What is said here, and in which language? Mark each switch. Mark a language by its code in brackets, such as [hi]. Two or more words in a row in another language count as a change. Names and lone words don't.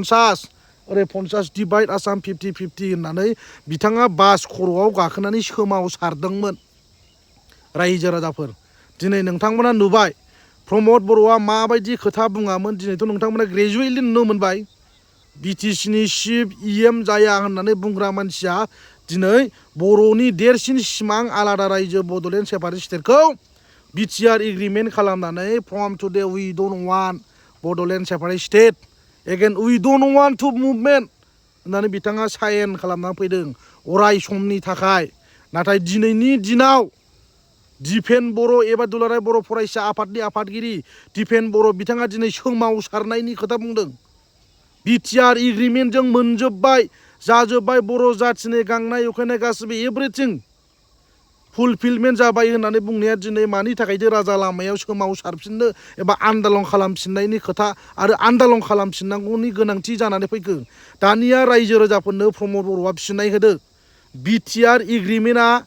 [brx] 50 डिभाइड आसाम 50-50 होननानै बिथाङा बास खर'आव गाखोनानै सोमावसारदोंमोन रायजो राजाफोर दिनै नोंथांमोना नुबाय प्रमद बर'आ माबायदि खोथा बुङामोन दिनैथ' नोंथांमोना ग्रेजुवेटलि नुनो मोनबाय बिटिसिनि चिफ इएम जाया होननानै बुंग्रा मानसिया दिनै बर'नि देरसिन सिमां आलादा रायजो बड'लेण्ड सेपारेट स्टेटखौ बिटिआर एग्रिमेन्ट खालामनानै [en] from today we don't want Bodoland separate state again we don't want to movement [brx] होननानै बिथाङा साइन खालामनानै फैदों अराय समनि थाखाय नाथाय दिनैनि दिनाव दिफेन बर' एबा दुलाराय बर' फरायसा आफादनि आफादगिरि दिफेन बर' बिथाङा दिनै सोमावसारनायनि खोथा बुंदों बिटिआर एग्रिमेन्टजों मोनजोब्बाय जाजोब्बाय बर' जाथिनि गांनाय उखैनाय गासिबो [en] everything fulfilment [brx] जाबाय होननानै बुंनाया दिनै मानि थाखायथो राजा लामायाव सोमावसारफिननो एबा आन्दलन खालामफिननायनि खोथा आरो आन्दलन खालामफिननांगौनि गोनांथि जानानै फैखो दानिया रायजो राजाफोरनो प्रमद बर'आ फिननाय होदो बिटिआर एग्रिमेन्टआ